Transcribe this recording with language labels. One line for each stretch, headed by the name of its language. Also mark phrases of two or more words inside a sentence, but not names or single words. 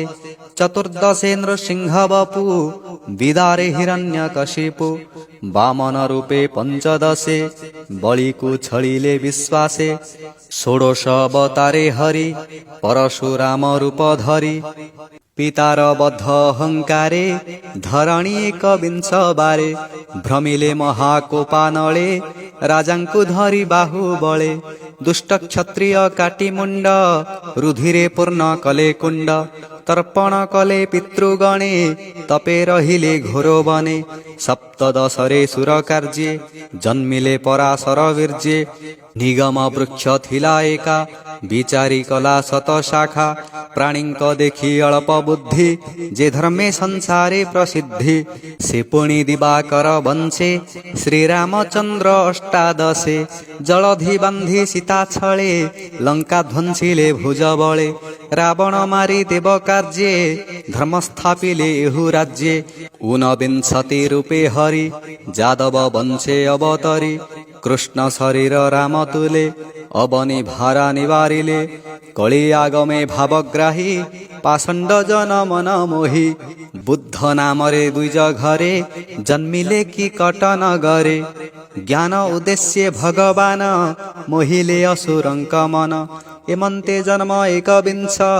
Odia: ଚତୁର୍ଦ୍ଦଶେ ନୃସିଂହ ବପୁ ବିଦାରେ ହିରଣ୍ୟକଶିପୁ। ବାମନ ରୂପେ ପଞ୍ଚଦଶେ ବଳି କୋ ଛଳିଲେ ବିଶ୍ୱାସେ। ଷୋଡଶ ଅବତାରେ ହରି ପରଶୁରାମ ରୂପ ଧରି ପିତାର ବଦ୍ଧ ଅହଙ୍କାରେ ଧରଣୀ ଏକବିଂଶ ବାରେ ଭ୍ରମିଲେ ମହାକୋପାନଳେ ରାଜାଙ୍କୁ ଧରି ବାହୁବଳେ ଦୁଷ୍ଟ କ୍ଷତ୍ରିୟ କାଟି ମୁଣ୍ଡ ରୁଧିରେ ପୂର୍ଣ୍ଣ କଲେ କୁଣ୍ଡ ତର୍ପଣ କଲେ ପିତୃଗଣେ ତପେ ରହିଲେ ଘୋର ବନେ ସପ୍ତଦଶରେ ସୁର କାର୍ଯ୍ୟେ ଜନ୍ମିଲେ ପରାଶର ବୀର୍ଯ୍ୟେ ନିଗମ ବୃକ୍ଷ ଥିଲା ଏକା ବିଚାରି କଲା ଶତ ଶାଖା ପ୍ରାଣୀଙ୍କ ଦେଖି ଅଳ୍ପ ବୁଦ୍ଧି ଯେ ଧର୍ମେ ସଂସାରେ ପ୍ରସିଦ୍ଧି ସେ ପୁଣି ଦିବାକର ବଂଶେ ଶ୍ରୀରାମଚନ୍ଦ୍ର ଅଷ୍ଟାଦଶେ ଜଳଧି ବାନ୍ଧି ସୀତା ଛଳେ ଲଙ୍କା ଧ୍ୱଂସିଲେ ଭୁଜ ବଳେ ରାବଣ ମାରି ଦେବ କାର୍ଯ୍ୟେ ଧର୍ମ ସ୍ଥାପିଲେ ଏହୁ ରାଜ୍ୟେ ଊନବିଂଶତି ରୂପେ ହରି ଯାଦବ ବଂଶେ ଅବତରି କୃଷ୍ଣ ଶରୀର ରାମ ତୁଲେ ଅବନୀ ଭାରା ନିବାରିଲେ କଳି ଆଗମେ ଭାବଗ୍ରାହୀ ପାଷଣ୍ଡ ଜନ ମନ ମୋହି ବୁଦ୍ଧ ନାମରେ ଦ୍ୱିଜ ଘରେ ଜନ୍ମିଲେ କି କଟନ ଗରେ ଜ୍ଞାନ ଉଦ୍ଦେଶ୍ୟ ଭଗବାନ ମୋହିଲେ ଅସୁରଙ୍କ ମନ ଏମନ୍ତେ ଜନ୍ମ ଏକବିଂଶ